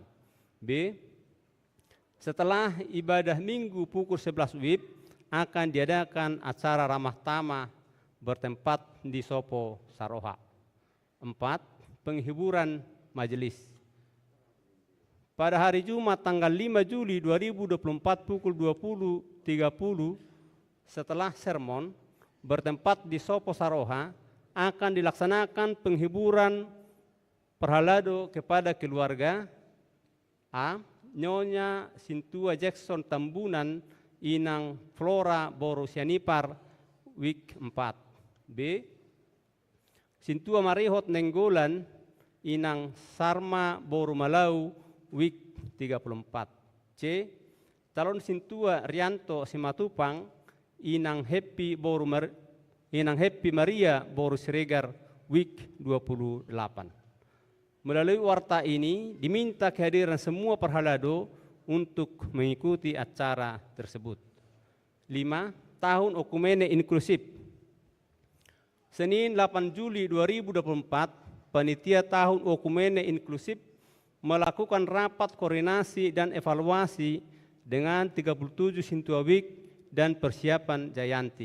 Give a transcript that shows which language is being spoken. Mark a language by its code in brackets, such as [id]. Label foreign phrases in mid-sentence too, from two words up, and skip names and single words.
[id] B. Setelah ibadah Minggu pukul 11 WIB akan diadakan acara ramah tamah bertempat di Sopo Saroha. 4. Penghiburan majelis. Pada hari Jumat tanggal 5 Juli 2024 pukul 20.30 setelah sermon bertempat di Sopo Saroha akan dilaksanakan penghiburan perhalado kepada keluarga A. Nyonya Sintua Jackson Tambunan Inang Flora Borusianipar Week 4. B. Sintua Marihot Nenggolan Inang Sarma Borumalau Week 34. C. Calon Sintua Rianto Simatupang Inang Happy Maria Boru Siregar Week 28. Melalui warta ini diminta kehadiran semua perhalado untuk mengikuti acara tersebut. 5. Tahun Okumene Inklusif. Senin 8 Juli 2024, Panitia Tahun Okumene Inklusif melakukan rapat koordinasi dan evaluasi dengan 37 Sintua Week dan persiapan Jayanti.